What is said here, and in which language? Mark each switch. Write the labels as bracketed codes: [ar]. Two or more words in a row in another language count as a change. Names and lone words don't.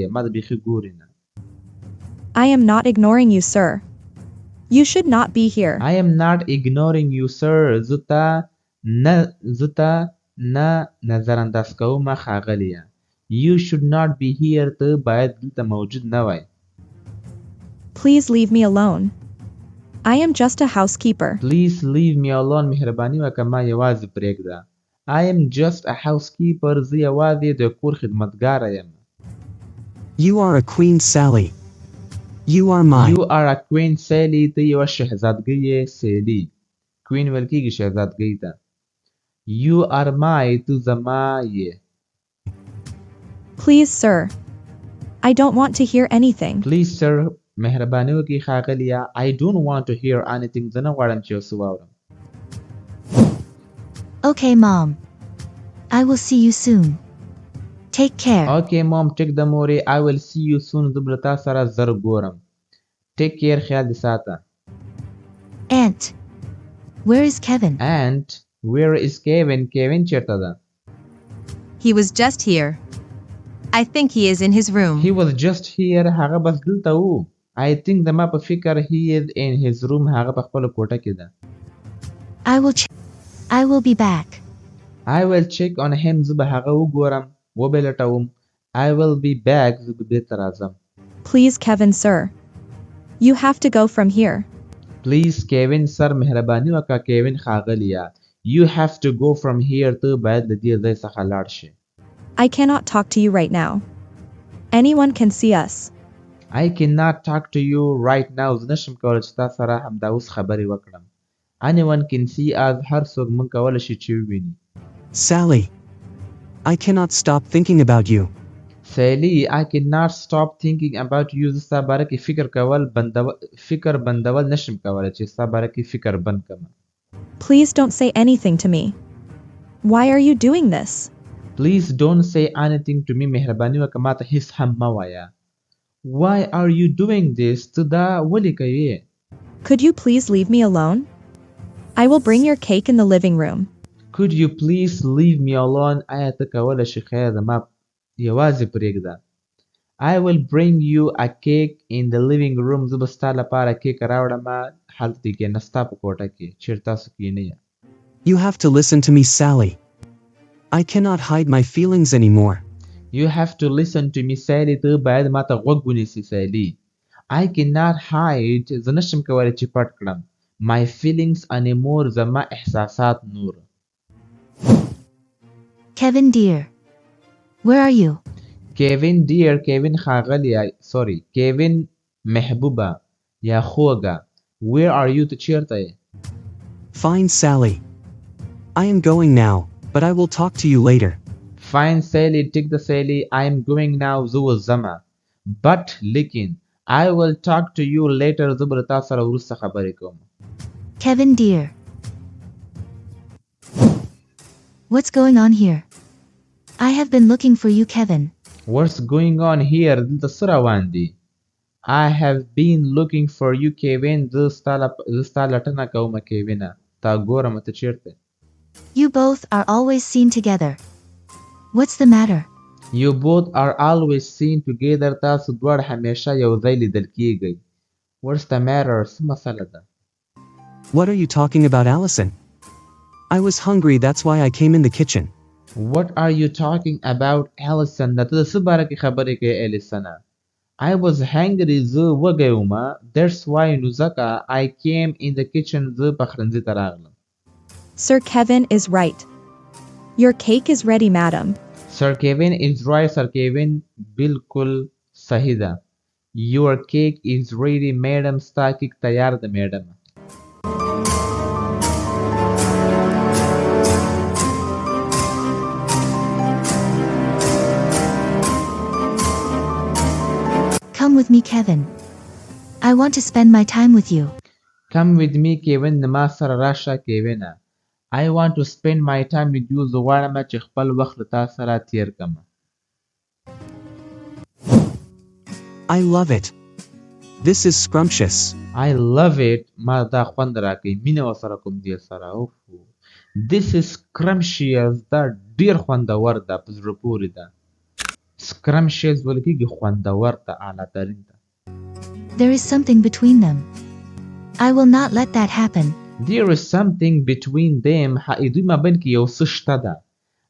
[ps] ما ته بیخي ګورې نه. [en] I am not ignoring you, sir. You should not be here. I am not ignoring you, sir. [ps] زه ته نه نظر انداز کومه ښاغلیه. [en] You should not be here. [ps] ته باید دلته موجود نه وای. [en] Please leave me alone. I am just a housekeeper. Please leave me alone. [ps] مهرباني وکړه ما یوازې پرېږده. [en] I am just a housekeeper. [ps] زه یوازې د کور خدمتګاره یم. [en] You are a queen, Sally. You are mine. You are a queen, Sally. [ps] ته یوه شهزادګۍ یې سیلي. queen ویل کېږي شهزادګۍ ته. [en] You are my. [ps] ته زما یې. [en] Please, sir. I don't want to hear anything. Please, sir. [ps] مهرباني وکړئ ښاغلیه. [en] I don't want to hear anything. [ps] زه نه غواړم چې یو څه واورم. [en] Okay, Mom. I will see you soon. Take care. Okay, Mom. Take the مورې. I will see you soon. [ps] زه به له تا سره زر ګورم. [en] Take care. [ps] خیال دې ساته. [en] Aunt. Where is Kevin? Aunt. Where is Kevin? Kevin [ps] چېرته ده؟ [en] He was just here. I think he is in his room. He was just here. [ps] هغه بس دلته و. [en] I think [ps] زما په فکر [en] he is in his room. [ps] هغه په خپله کوټه کې ده. [en] I will be back. I will check on him. [ps] زه به هغه وګورم. وبه لټوم. [en] I will be back. [ps] زه به بېرته راځم. [en] Please, Kevin, sir. You have to go from here. Please, Kevin, sir. [ps] مهرباني وکړه Kevin ښاغلیه. [en] You have to go from here. [ps] ته باید له دې ځای څخه لاړ شې. [en] I cannot talk to you right now. Anyone can see us. I cannot talk to you right now. [ps] زه نشم کولی چې تا سره همدا اوس خبرې وکړم. [en] Anyone can see us. [ps] هر څوک موږ کولی شي چې وویني. [en] Sally. I cannot stop thinking about you. Sally, I cannot stop thinking about you. [ps] زه ستا باره کې فکر بندول نشم کولی چې ستا باره کې فکر بند کړم. [en] Please don't say anything to me. Why are you doing this? Please don't say anything to me. [ps] مهرباني وکړه ما ته هیڅ هم مه وایه. [en] Why are you doing this? [ps] ته دا ولې کوې؟ [en] Could you please leave me alone? I will bring your cake in the living room. Could you please leave me alone? [ps] آیا ته کولی شې خیر زما یوازې پرېږده. [en] I will bring you a cake in the living room. [ps] زه به ستا لپاره کیک راوړم هلته کښېنه ستا په کوټه کې چېرې تاسو کښېنئ. [en] You have to listen to me, Sally. I cannot hide my feelings anymore. You have to listen to me, Sally. [ps] ته باید ما ته غوږ ونیسي سیلي. [en] I cannot hide. [ps] زه نشم کولی چې پټ کړم. [en] My feelings anymore. [ps] زما احساسات نور. [en] Kevin dear. Where are you? Kevin dear. Kevin ښاغلیه. Sorry. [ps] Kevin محبوبه یا خوږه. [en] Where are you? [ps] ته چېرته یې؟ [en] Fine, Sally. I am going now, but I will talk to you later. Fine, Sally. Take the Sally. I am going now. [ps] زه وځمه. [en] But لیکن I will talk to you later. [ps] زه به له تا سره وروسته خبرې کوم. [en] Kevin dear. What's going on here? I have been looking for you, Kevin. What's going on here? [ps] دلته څه روان دي؟ [en] I have been looking for you, Kevin. [ps] زه ستا لټنه کوم کیوینه. تا ګورم ته چېرته؟ [en] You both are always seen together. What's the matter? You both are always seen together. [ps] تاسو دواړه همیشه یو ځای لیدل کیږئ. [en] What's the matter? [ps] څه مسله ده؟ [en] What are you talking about, Allison? I was hungry, that's why I came in the kitchen. What are you talking about, Allison? [ps] ته د څه باره کې خبرې کوې الیسنه؟ [en] I was hungry. [ps] زه وږی ومه. [en] That's why [ps] نو ځکه [en] I came in the kitchen. [ps] زه پخلنځي ته راغلم. [en] Sir Kevin is right. Your cake is ready, madam. Sir Kevin is right. Sir Kevin [ps] بالکل صحیح ده. [en] Your cake is ready, madam. [ps] ستا کیک تیار ده میډم. [en] Come with me, Kevin. I want to spend my time with you. Come with me, Kevin. [ps] ما سره راشه کیوینه. [en] I want to spend my time with you. [ps] زه غواړم چې خپل وخت له تا سره تیر کړم. [en] I love it. This is scrumptious. I love it. [ps] ما دا خوند راکوي. مینه ورسره کوم دې سره. [en] This is scrumptious. [ps] دا ډېر خوندور ده. په زړه پورې ده. Scrumptious ویل کېږي خوندور ده. اعلی ترین ده. [en] There is something between them. I will not let that happen. There is something between them. [ps] دوی مابین کې یو څه شته ده.